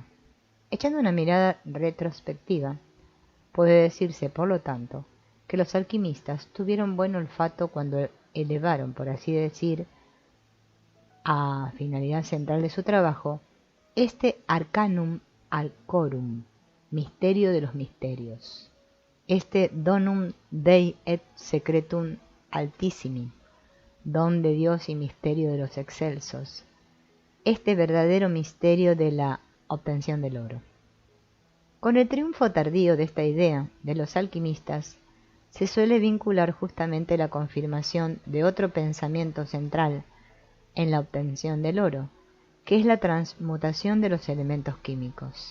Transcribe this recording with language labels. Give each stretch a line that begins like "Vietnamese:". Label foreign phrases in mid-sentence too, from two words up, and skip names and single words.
Spanish: Echando una mirada retrospectiva, puede decirse, por lo tanto, que los alquimistas tuvieron buen olfato cuando elevaron, por así decir, a finalidad central de su trabajo, este
Latin: arcanum alcorum,
Spanish: misterio de los misterios, este
Latin: donum Dei et secretum altissimi,
Spanish: don de Dios y misterio de los excelsos, este verdadero misterio de la obtención del oro. Con el triunfo tardío de esta idea de los alquimistas, se suele vincular justamente la confirmación de otro pensamiento central en la obtención del oro, que es la transmutación de los elementos químicos.